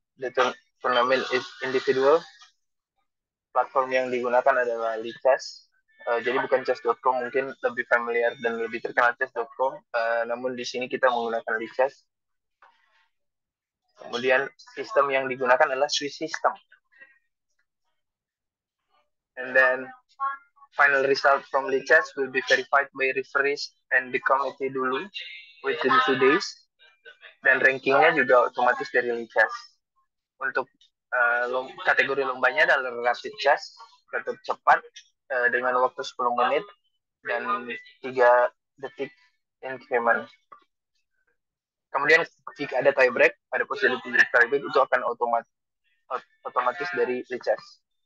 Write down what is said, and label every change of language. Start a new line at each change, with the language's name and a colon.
English: The tournament is individual.
Indonesian: Platform yang digunakan adalah Lichess. Jadi bukan chess.com, mungkin lebih familiar dan lebih terkenal chess.com. Namun di sini kita menggunakan Lichess. Kemudian sistem yang digunakan adalah Swiss system.
English: And then final result from Lichess will be verified by referees and the committee
Indonesian: dulu
English: within 2 days.
Indonesian: Dan rankingnya juga otomatis dari Lichess. Untuk kategori lombanya adalah rapid chess, tetap cepat dengan waktu 10 menit dan 3 detik increment. Kemudian jika ada tie break, pada posisi tie break itu akan otomatis dari Lichess.